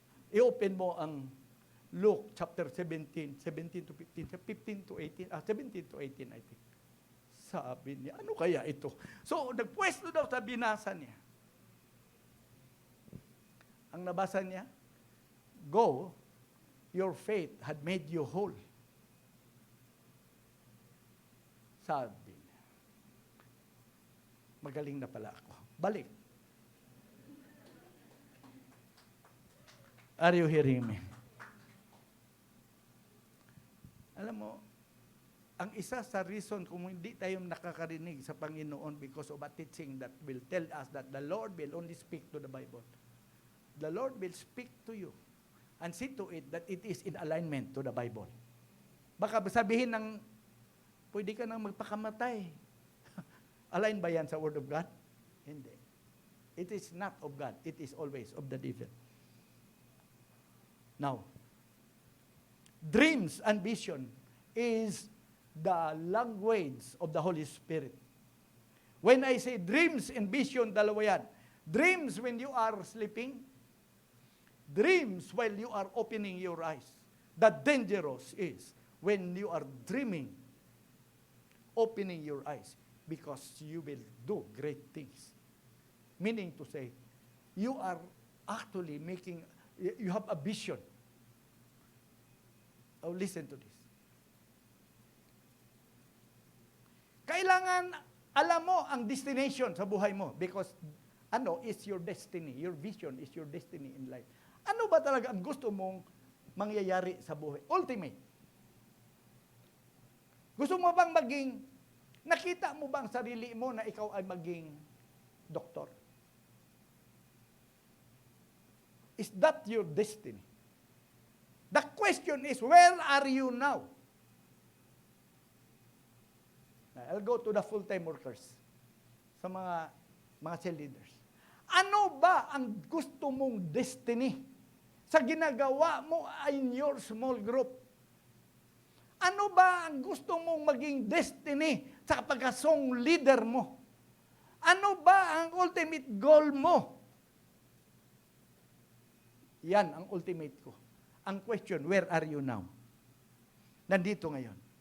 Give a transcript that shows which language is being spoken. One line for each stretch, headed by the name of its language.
Filipino: I-open mo ang
English: Luke chapter 17 to 15, 15 to 18, 17 to 18 I think.
Filipino: Sabi niya, ano kaya ito? So, nagpwesto daw sa binasa niya. Ang nabasa niya,
English: go, your faith had made you whole.
Filipino: Sabi niya, magaling na pala ako. Balik.
English: Are you hearing me?
Filipino: Alam mo, ang isa sa reason kung hindi tayo nakakarinig sa Panginoon
English: because of a teaching that will tell us that the Lord will only speak to the Bible. The Lord will speak to you and see to it that it is in alignment to the Bible.
Filipino: Baka sabihin ng, pwede ka nang magpakamatay.
English: Align
Filipino: ba yan sa
English: Word of God?
Filipino: Hindi.
English: It is not of God. It is always of the devil. Now, dreams and vision is the language of the Holy Spirit. When I say dreams and vision,
Filipino: dalawa yan.
English: Dreams when you are sleeping. Dreams while you are opening your eyes. The dangerous is when you are dreaming, opening your eyes, because you will do great things. Meaning to say, you are actually you have a vision. Oh, listen to this.
Filipino: Kailangan alam mo ang destination sa buhay mo
English: because is your destiny. Your vision is your destiny in life.
Filipino: Ano ba talaga ang gusto mong mangyayari sa buhay?
English: Ultimate.
Filipino: Gusto mo bang nakita mo bang sarili mo na ikaw ay maging doktor?
English: Is that your destiny? The question is, where are you now? I'll go to the full-time workers, sa mga cell leaders.
Filipino: Ano ba ang gusto mong destiny sa ginagawa mo
English: in your small group?
Filipino: Ano ba ang gusto mong maging destiny sa pagkasong leader mo? Ano ba ang ultimate goal mo? Yan ang ultimate ko.
English: Ang question, where are you now?
Filipino: Nandito ngayon.